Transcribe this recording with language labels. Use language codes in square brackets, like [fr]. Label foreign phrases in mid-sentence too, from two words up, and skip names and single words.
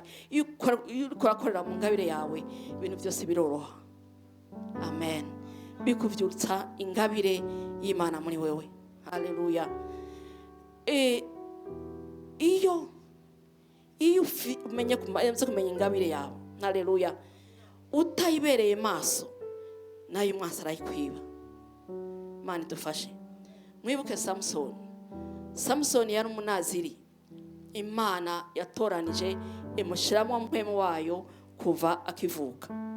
[rn] Iyo ukorera mu ngabire yawe, ibintu byose biroroha. Amen. Bikuvyutsa ingabire y'Imana muri wewe. Haleluya. Iyo umenye kumenya ingabire yawe, haleluya, utayibereye maso, nayo umwansi arayikwiba. Imana idufashe. Mwibuke Samusoni yari umunaziri, Imana yatoranije imushiramo mpwemu wayo kuva akivuka.